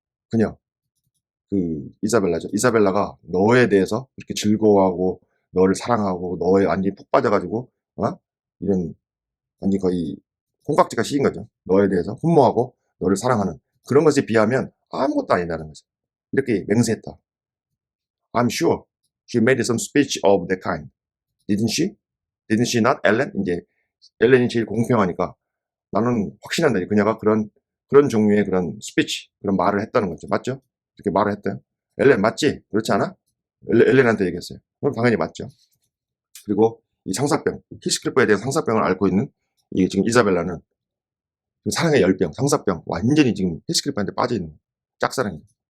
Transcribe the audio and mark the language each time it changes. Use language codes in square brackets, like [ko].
[ko] 그냥 그 이사벨라가 너에 대해서 이렇게 즐거워하고 너를 사랑하고 너에 완전히 푹 빠져가지고 이런 완전 거의 콩깍지가 씌인 거죠. 너에 대해서 흠모하고 너를 사랑하는 그런 것에 비하면 아무것도 아니다는 거죠. 이렇게 맹세했다. [en] I'm sure she made some speech of that kind. Didn't she? Didn't she not, Ellen? [ko] 이제 엘렌이 제일 공평하니까 나는 확신한다. 그녀가 그런 종류의 그런 스피치, 그런 말을 했다는 거죠. 맞죠? 이렇게 말을 했대요. 엘렌 맞지? 그렇지 않아? 엘렌한테 얘기했어요. 그럼 당연히 맞죠. 그리고 이 상사병, 히스클리프에 대한 상사병을 앓고 있는 이 지금 이사벨라는 사랑의 열병, 상사병, 완전히 지금 히스클리프한테 빠져있는 짝사랑이에요.